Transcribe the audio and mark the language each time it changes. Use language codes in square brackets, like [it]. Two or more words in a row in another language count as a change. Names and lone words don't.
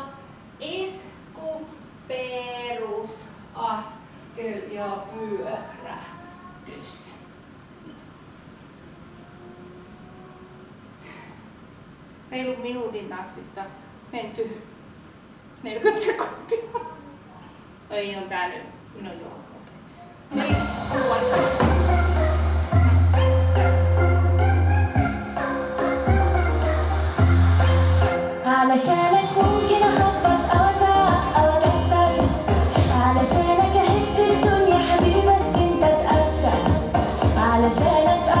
[fi] Isku, perusaskel ja pyörähdys. Reilun minuutin tanssista menty 40 sekuntia. Ei on tää nyt. No joo. Niin, [ar] علشانك ممكن اخبط او ازعق او اكسر علشانك اهد الدنيا حبيبي بس انت تقشع علشانك